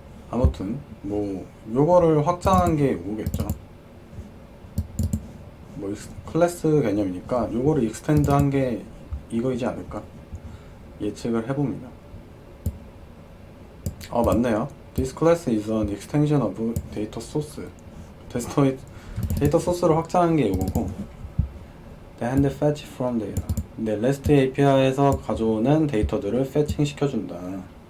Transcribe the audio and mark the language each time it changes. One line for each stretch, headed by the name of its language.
Korean: 아무튼 뭐 요거를 확장한 게 요거겠죠. 뭐 클래스 개념이니까 요거를 익스텐드 한 게 이거이지 않을까 예측을 해봅니다. 맞네요.
English: This class is an extension of data source.
Korean: 데이터 소스를 확장한 게 이거고,
English: and fetch from data.
Korean: 근데 REST API에서 가져오는 데이터들을 패칭 시켜준다.